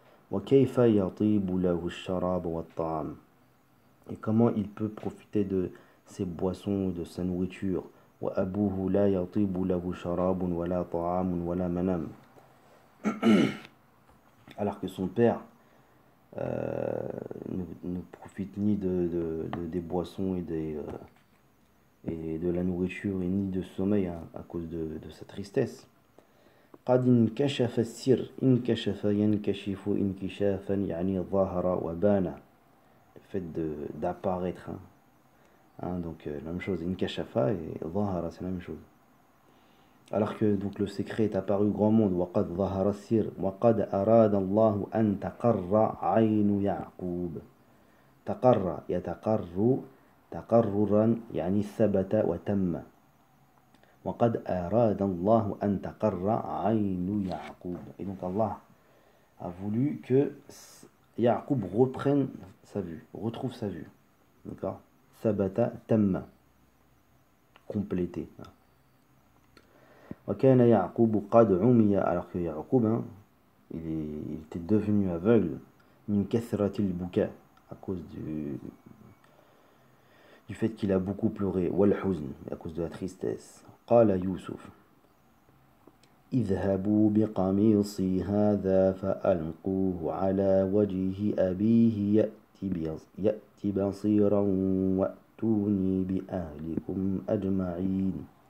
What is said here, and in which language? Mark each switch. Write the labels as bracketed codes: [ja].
[ar] وَكَيْفَ يَطِيبُ لَهُ الشَّرَابُ وَالطَّعَامُ. [fr] Et comment il peut profiter de ses boissons, de sa nourriture. [ar] وَأَبُوهُ لَا يَطِيبُ لَهُ شَرَابٌ وَلَا طَعَامٌ وَلَا مَنَامٌ. [fr] Alors que son père ne profite ni des boissons et de la nourriture et ni de sommeil à cause de sa tristesse. [ar] قد انكشف السر انكشف ينكشف انكشافا يعني ظهر وبان. [fr] Le fait d'apparaître. Donc la même chose, inkashafa et ظهر, c'est la même chose. Alors que donc le secret est apparu au grand monde. [ar] وقد ظهر السر وقد أراد الله أن تقر عين يعقوب. تقر يتقر تقررا يعني ثبت وتم. وقد أراد الله أن تقر عين يعقوب. [fr] Et donc Allah a voulu que Ya'qub reprenne sa vue, retrouve sa vue. D'accord? [ar] Sabata tamma, [fr] complété. [ar] وكان يعقوب قد عمي, [fr] alors que Ya'qub, il était devenu aveugle, [ar] من كثرة البكاء, [fr] à cause du fait qu'il a beaucoup pleuré, [ar] والحزن, [fr] à cause de la tristesse. [ar] قال يوسف اذهبوا بقميصي هذا فألقوه على وجه أبيه يأتي بصيرا وأتوني بأهلكم أجمعين.